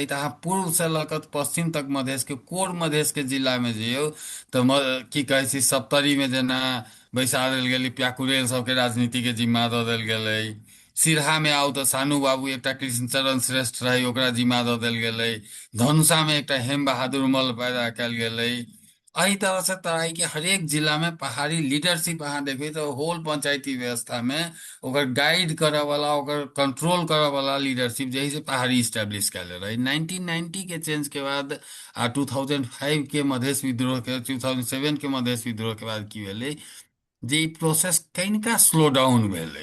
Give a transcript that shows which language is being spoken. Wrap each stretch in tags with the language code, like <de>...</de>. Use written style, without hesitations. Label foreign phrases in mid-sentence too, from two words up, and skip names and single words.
<mai>तऽ अहाँ पूर्व से लऽ कऽ पश्चिम तक मधेश के कोर मधेश के जिला में जइयौ तऽ की कहै छी सप्तरी में जेना बैसा देल गेलै, प्याकुरेल सबके राजनीति के जिम्मा दऽ देल गेलै। सिरहा में आउ तऽ सानू बाबू एकटा कृष्णचरण श्रेष्ठ रहै, ओकरा जिम्मा दऽ देल गेलै। धनुषा में एकटा हेम बहादुर मल्ल पैदा कयल गेलै। एहि तरह से तराई के हरेक जिला में पहाड़ी लीडरशिप अहाँ देखबै तऽ होल पंचायती व्यवस्था में ओकर गाइड करऽ वाला, ओकर कंट्रोल करऽ वाला लीडरशिप जे है से पहाड़ी स्टैब्लिश कयल रहे। 1990 के चेंज के बाद आ 2005 के मधेश विद्रोह के, 2007 के मधेश विद्रोह के बाद की भेलै जे ई प्रोसेस कनिका</mai> <en>slow down</en> <mai>भेलै।</mai>